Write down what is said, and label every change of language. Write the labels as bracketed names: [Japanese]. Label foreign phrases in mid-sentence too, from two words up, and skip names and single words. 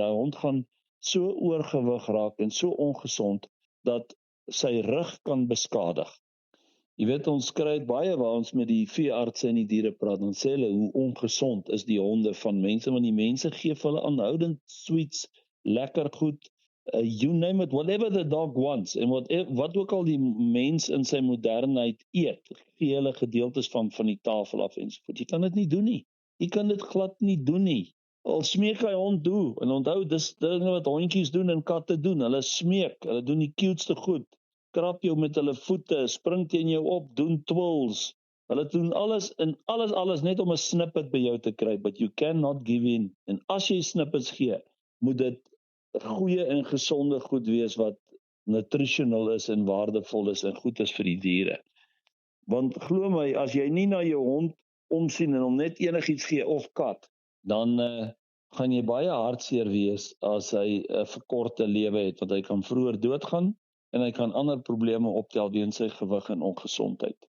[Afrikaans] Daai hond gaan so oorgewig raak en so ongesond dat sy rug kan beskadig. Jy weet, ons kry baie waar ons met die veeartse en die diere praat, dan sê hulle hoe ongesond is die honde van mense, want die mense gee vir hulle aanhoudend sweets, lekker goed, [English] you name it, whatever the dog wants, [Afrikaans] en wat ook al die mens in sy modernheid eet, gee hulle gedeeltes van die tafel af ensovoort. Jy kan dit nie doen nie. Jy kan dit glad nie doen nie. Al smeek hy hond doen, en onthou, dis dinge wat hondjies doen en katte doen, hulle smeek, hulle doen die cuteste goed, krap jou met hulle voete, spring teen jou op, doen twirls, hulle doen alles net om 'n snippet by jou te kry, [English] but you cannot give in, [Afrikaans] en as jy snippets gee, moet dit goeie en gesonde goed wees wat nutritional is en waardevol is en goed is vir die diere. Want glo my, as jy nie na jou hond omsien en hom net enigiets gee of kat, dan gaan jy baie hartseer wees as hy 'n verkorte lewe het, want hy kan vroeër doodgaan en hy kan ander probleme optel weens sy gewig en ongesondheid.